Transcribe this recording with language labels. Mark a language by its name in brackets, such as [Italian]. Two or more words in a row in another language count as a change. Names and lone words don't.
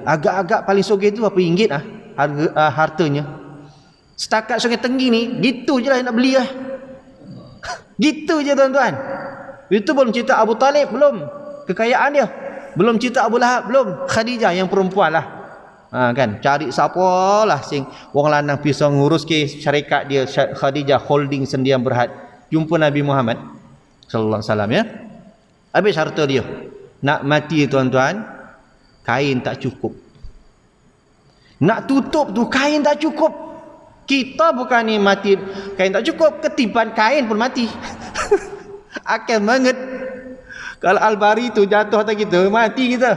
[Malay] Agak-agak paling sokeh tu berapa ringgit hartanya. Setakat Sungai Tenggi ni, gitu je lah nak beli lah. Gitu je tuan-tuan. Itu belum cerita Abu Talib, belum kekayaan dia. Belum cerita Abu Lahab, belum. Khadijah yang perempuan lah. Kan, cari siapa lah [Javanese] sing wong lanang bisa ngurus ke [Malay] syarikat dia, Khadijah Holding Sendian Berhad. Jumpa Nabi Muhammad [Arabic] صلى الله عليه وسلم, [Malay] ya. Habis harta dia. Nak mati tuan-tuan, kain tak cukup. Nak tutup tu kain tak cukup. Kita bukan ni mati kain tak cukup, ketiban kain pun mati. Akan banget. Kalau Al-Bari tu jatuh atas kita, mati kita.